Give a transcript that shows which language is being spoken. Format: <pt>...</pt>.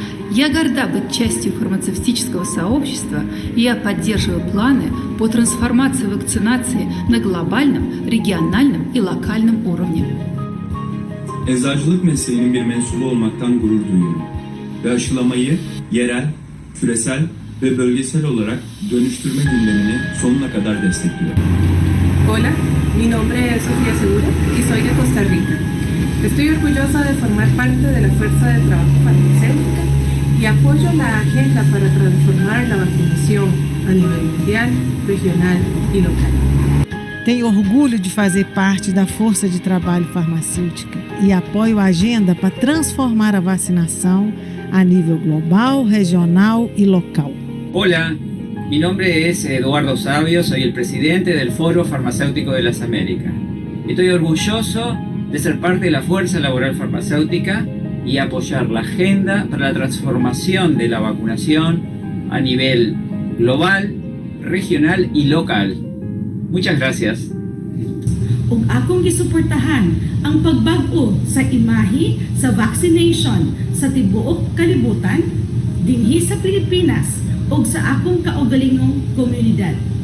<ru>Я горда быть частью фармацевтического сообщества, и я поддерживаю планы по трансформации вакцинации на глобальном, региональном и localном уровне.</ru> <tr>Eczacılık mesleğinin bir mensubu olmaktan gurur duyuyorum ve aşılamayı yerel, küresel ve bölgesel olarak dönüştürme gündemini sonuna kadar destekliyorum.</tr> <es>Hola, mi nombre es Sofía Segura y soy de Costa Rica. Estoy orgullosa de formar parte de la fuerza de trabajo farmacéutica y apoyo la agenda para transformar la vacunación a nivel mundial, regional y local.</es> <pt>Tenho orgulho de fazer parte da força de trabalho farmacêutica e apoio a agenda para transformar a vacinação a nível global, regional y local.</pt> <es>Hola, mi nombre es Eduardo Sabio, soy el presidente del Foro Farmacéutico de las Américas. Estoy orgulloso de ser parte de la fuerza laboral farmacéutica y apoyar la agenda para la transformación de la vacunación a nivel global, regional y local. Muchas gracias.</es> <ceb>Ug akong gisuportahan ang pagbago sa imahe sa vaccination sa tibuok kalibutan dinhi sa Pilipinas ug sa akong kaugalingong komunidad.</ceb>